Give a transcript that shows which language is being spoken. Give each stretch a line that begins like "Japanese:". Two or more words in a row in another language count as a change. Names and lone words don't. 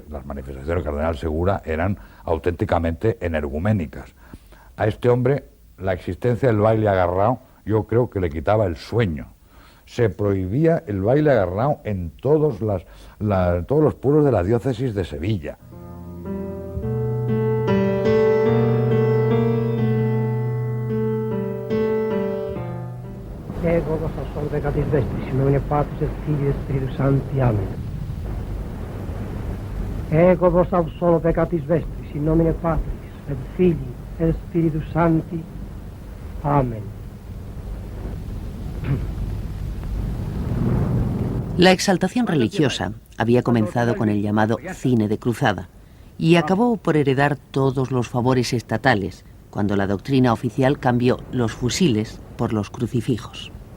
Spanish: Las manifestaciones del cardenal Segura eran auténticamente energuménicas. A este hombre, la existencia del baile agarrado, yo creo que le quitaba el sueño. Se prohibía el baile agarrado en todos los pueblos de la diócesis de Sevilla.
Latin: Ego vos sol pecatis vestris, in nomine Patris et Filii et Spiritus Sancti. Amen. Ego vos solo pecatis vestris, in nomine Patris et Filii et Spiritus Sancti. Amen.
Spanish: La exaltación religiosa había comenzado con el llamado cine de cruzada y acabó por heredar todos los favores estatales cuando la doctrina oficial cambió los fusiles por los crucifijos.